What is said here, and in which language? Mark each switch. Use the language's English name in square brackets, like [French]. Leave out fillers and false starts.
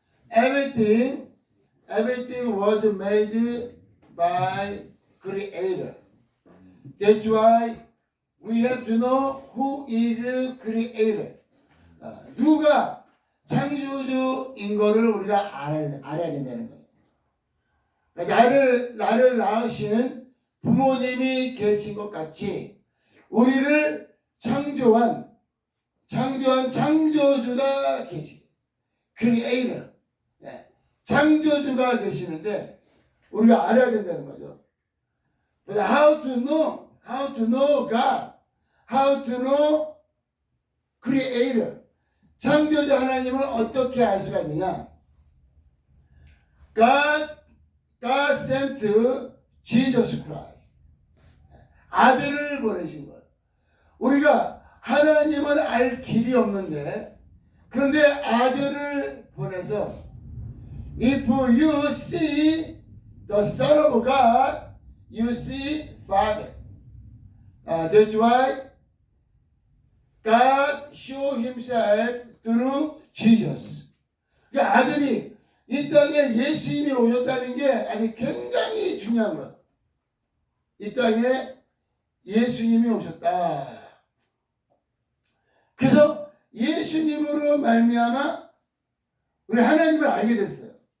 [English] Everything was made by Creator. That's why we have to know who is Creator. [Korean] 누가 창조주인 거를 우리가 알아야 된다는 거예요. 나를 낳으신 부모님이 계신 것 같이 우리를 창조한 창조주가 계시. [English] Creator. [Korean] 창조주가 계시는데 우리가 알아야 된다는 거죠. [English] But how to know God, how to know Creator. [Korean] 창조주 하나님을 어떻게 알 수가 있느냐? [English] God sent Jesus Christ. [Korean] 아들을 보내신 거예요. 우리가 하나님을 알 길이 없는데, 그런데 아들을 보내서 [English] If you see the Son of God, you see Father. That's why God showed Himself through Jesus. [Korean] 그 아들이 이 땅에 예수님이 오셨다는 게 아주 굉장히 중요한 거예요. 이 땅에 예수님이 오셨다. 그래서 예수님으로 말미암아 우리 하나님을 알게 됐어요.